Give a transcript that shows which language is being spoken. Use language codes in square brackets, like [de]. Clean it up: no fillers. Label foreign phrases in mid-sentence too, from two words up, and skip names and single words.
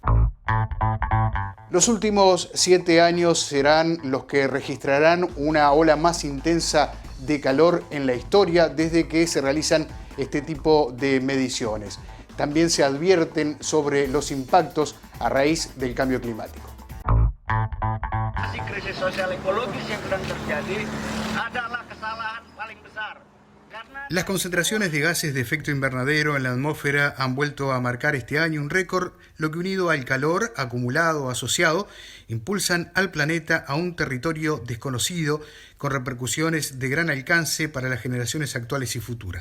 [es] Los últimos 7 años serán los que registrarán una ola más intensa de calor en la historia desde que se realizan este tipo de mediciones. También se advierten sobre los impactos a raíz del cambio climático. [id] Krisis sosial ekologis yang sedang terjadi adalah kesalahan paling besar. [es] Las concentraciones de gases de efecto invernadero en la atmósfera han vuelto a marcar este año un récord, lo que unido al calor acumulado asociado, impulsan al planeta a un territorio desconocido con repercusiones de gran alcance para las generaciones actuales y futuras.